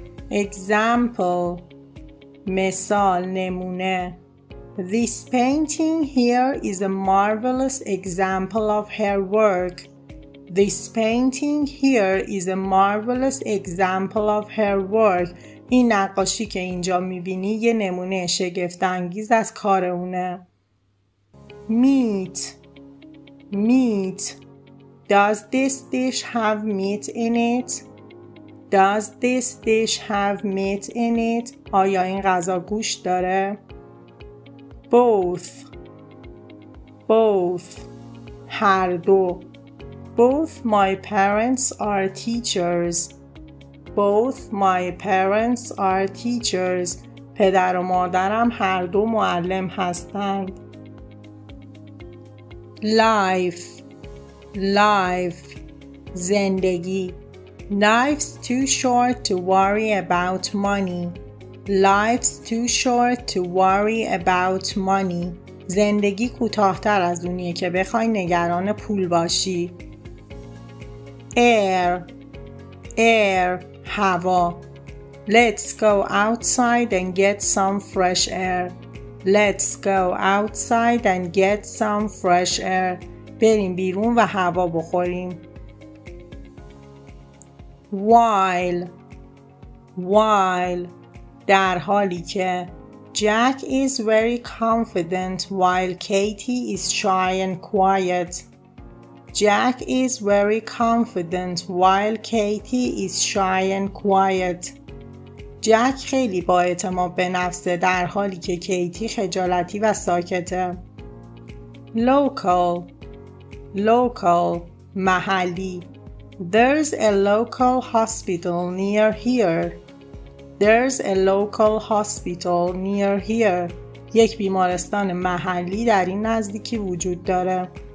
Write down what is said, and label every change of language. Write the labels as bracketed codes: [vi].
[fa] example مثال نمونه. [en] This painting here is a marvelous example of her work. This painting here is a marvelous example of her work. [fa] این نقاشی که اینجا میبینی یه نمونه شگفت‌انگیز از کار اونه. [en] Meat. Meat. Does this dish have meat in it? Does this dish have meat in it? [fa] آیا این غذا گوشت داره؟ Both. Both. هر دو. [en] Both my parents are teachers. Both my parents are teachers. [fa] پدر و مادرم هر دو معلم هستند. [en] Life. Life. زندگی. Life's too short to worry about money. Life's too short to worry about money. [fa] زندگی کوتاه‌تر از اونیه که بخوای نگران پول باشی. [en] Air. Air. هوا. Let's go outside and get some fresh air. Let's go outside and get some fresh air. [fa] بریم بیرون و هوا بخوریم. [en] While. While. [fa] در حالی که [en] Jack is very confident while Katie is shy and quiet. Jack is very confident while Katie is shy and quiet. [fa] جک خیلی با اعتماد به نفسه در حالی که کیتی خجالتی و ساکته. [en] Local. Local. محلی. There's a local hospital near here. There's a local hospital near here. [fa] یک بیمارستان محلی در این نزدیکی وجود داره.